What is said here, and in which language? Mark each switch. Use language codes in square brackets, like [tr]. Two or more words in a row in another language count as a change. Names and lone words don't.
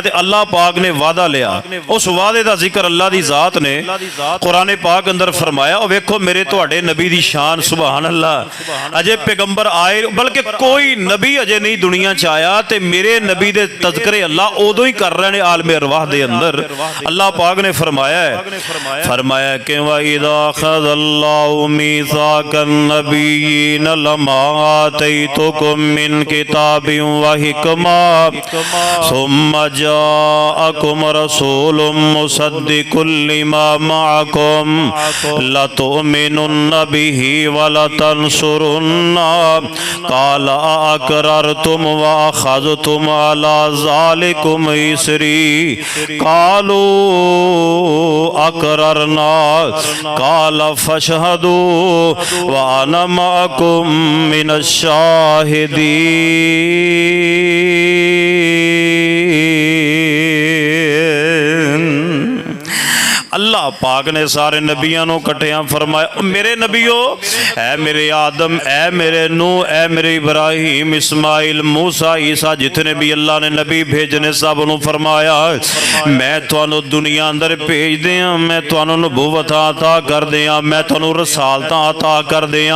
[pa] تے اللہ پاک نے وعدہ لیا، اس وعدے دا ذکر اللہ دی ذات نے قرآن پاک اندر فرمایا. اور ویکھو میرے تہاڈے نبی دی شان, [ar] سبحان اللہ. [pa] اجے پیغمبر آئے، بلکہ کوئی نبی اجے نہیں دنیا چ آیا، تے میرے نبی دے تذکرے اللہ اودوں ہی کر رہے ہیں عالمِ ارواح دے اندر. اللہ پاک نے فرمایا ہے، فرمایا کہ [ar] وإذ أخذ الله ميثاق النبيين لما آتيتكم من كتاب وحكمة ثم جاءكم رسول مصدق لما معكم لتؤمنن به ولتنصرنه قال أأقررتم وأخذتم على ذلكم إصري قالوا أقررنا قال فاشهدوا وأنا معكم من الشاهدين. [pa] اللہ پاک نے سارے نبیاں نوں کٹھیاں فرمایا، میرے نبیو اے میرے آدم، اے میرے نوح، اے میرے ابراہیم، اسماعیل، موسیٰ، عیسیٰ، جتنے وی اللہ نے نبی بھیجنے سب نوں فرمایا میں تہانوں دنیا اندر بھیج دتا، میں تہانوں نبوت عطا کر دتی، میں تہانوں رسالت عطا کر دتی.